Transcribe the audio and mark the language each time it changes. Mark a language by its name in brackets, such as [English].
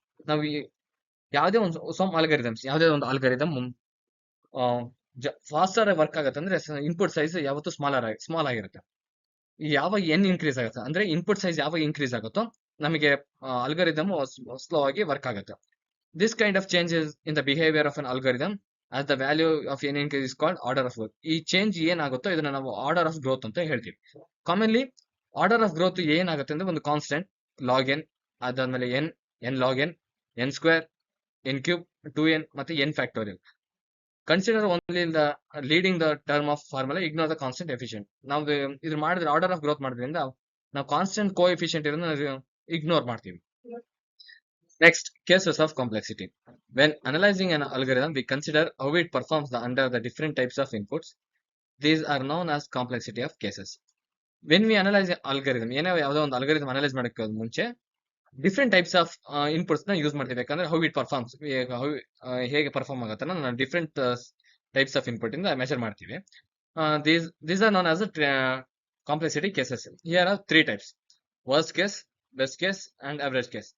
[Kannada] ನಾವು ಯಾವುದೇ ಒಂದು ಅಲ್ಗಾರಿದಮ್ ಫಾಸ್ಟರ್ ವರ್ಕ್ ಆಗುತ್ತೆ ಅಂದ್ರೆ ಇನ್ಪುಟ್ ಸೈಜ್ ಯಾವತ್ತು ಸ್ಮಾಲ್ ಆಗಿರುತ್ತೆ. ಯಾವಾಗ ಎನ್ ಇನ್ಕ್ರೀಸ್ ಆಗುತ್ತೆ ಅಂದ್ರೆ ಇನ್ಪುಟ್ ಸೈಜ್ ಯಾವಾಗ ಇನ್ಕ್ರೀಸ್ ಆಗುತ್ತೋ ನಮಗೆ ಅಲ್ಗಾರಿದಮ್ ಸ್ಲೋ ಆಗಿ ವರ್ಕ್ ಆಗುತ್ತೆ. [English] This kind of changes in the behaviour of an algorithm as the value of n increase is called order of growth. [Kannada] ಈ ಚೇಂಜ್ ಏನಾಗುತ್ತೋ ಇದನ್ನ ನಾವು ಆರ್ಡರ್ ಆಫ್ ಗ್ರೋತ್ ಅಂತ ಹೇಳ್ತೀವಿ. ಕಾಮನ್ಲಿ ಆರ್ಡರ್ ಆಫ್ ಗ್ರೋತ್ ಏನಾಗುತ್ತೆ ಅಂದ್ರೆ ಒಂದು ಕಾನ್ಸ್ಟೆಂಟ್ ಲಾಗ್ ಎನ್, ಅದಾದ್ಮೇಲೆ N log N, N square, N cube, 2n ಮತ್ತೆ N factorial. [English] Consider only the leading the term of formula, ignore the constant efficient. [Kannada] ನಾವು ಇದ್ರ ಮಾಡಿದ್ರೆ ಆರ್ಡರ್ ಆಫ್ ಗ್ರೋತ್ ಮಾಡೋದ್ರಿಂದ ನಾವು ಕಾನ್ಸ್ಟೆಂಟ್ ಕೋ ಎಫಿಷಿಯಂಟ್ ಇರೋದನ್ನ ಇಗ್ನೋರ್ ಮಾಡ್ತೀವಿ. [English] Next, cases of complexity. When analyzing an algorithm, we consider how it performs under the different types of inputs. These are known as complexity of cases. When we analyze an algorithm, [Kannada] ಯಾವುದೋ ಒಂದು algorithm analyse ಮಾಡೋಕ್ಕೆ ಮುಂಚೆ different types of inputs ನ use ಮಾಡ್ತೀವಿ. ಯಾಕಂದ್ರೆ [English] how it performs, [Kannada] ಹೇಗೆ perform ಆಗುತ್ತೆ ನಾವು ಡಿಫ್ರೆಂಟ್ ಟೈಪ್ಸ್ ಆಫ್ ಇನ್ಪುಟ್ ಇಂದ ಮೆಷರ್ ಮಾಡ್ತೀವಿ. [English] These are known as complexity cases. Here are 3 types: worst case, best case and average case.